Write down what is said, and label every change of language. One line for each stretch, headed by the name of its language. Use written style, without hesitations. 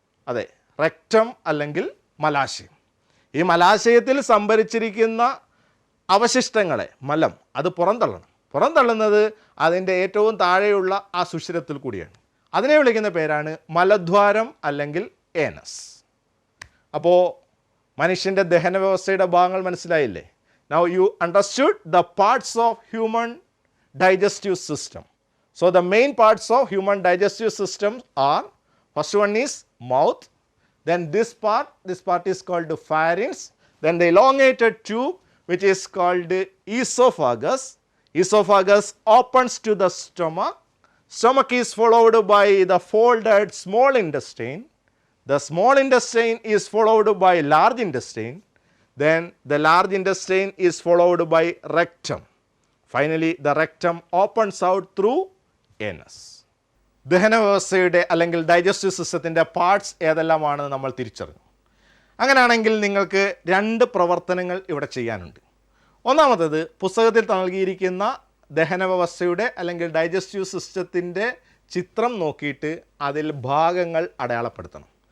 Malayalam: അതെ, റെക്റ്റം അല്ലെങ്കിൽ മലാശയം. ഈ മലാശയത്തിൽ സംഭരിച്ചിരിക്കുന്ന അവശിഷ്ടങ്ങളെ, മലം, അത് പുറന്തള്ളണം. പുറന്തള്ളുന്നത് അതിൻ്റെ ഏറ്റവും താഴെയുള്ള ആ സുഷിരത്തിൽ കൂടിയാണ്. അതിനെ വിളിക്കുന്ന പേരാണ് മലദ്വാരം അല്ലെങ്കിൽ ഏനസ്. അപ്പോൾ മനുഷ്യൻ്റെ ദഹന വ്യവസ്ഥയുടെ ഭാഗങ്ങൾ മനസ്സിലായില്ലേ?
English: Now you understood the parts of human digestive system. So the main parts of human digestive system are, first one is mouth, then this part is called the pharynx, then the elongated tube which is called esophagus. Esophagus opens to the stomach. Stomach is followed by the folded small intestine. The small intestine is followed by large intestine. Then the large intestine is followed by rectum. Finally, the rectum opens out through anus.
Malayalam: ദഹന വ്യവസ്ഥയുടെ അല്ലെങ്കിൽ digestive സിസ്റ്റത്തിൻ്റെ parts ഏതെല്ലാമാണെന്ന് നമ്മൾ തിരിച്ചറിഞ്ഞു. അങ്ങനെയാണെങ്കിൽ നിങ്ങൾക്ക് 2 പ്രവർത്തനങ്ങൾ ഇവിടെ ചെയ്യാനുണ്ട്. ഒന്നാമത്തേത്, പുസ്തകത്തിൽ നൽകിയിരിക്കുന്ന ദഹന വ്യവസ്ഥയുടെ അല്ലെങ്കിൽ ഡൈജസ്റ്റീവ് സിസ്റ്റത്തിൻ്റെ ചിത്രം നോക്കിയിട്ട് അതിൽ ഭാഗങ്ങൾ അടയാളപ്പെടുത്തണം.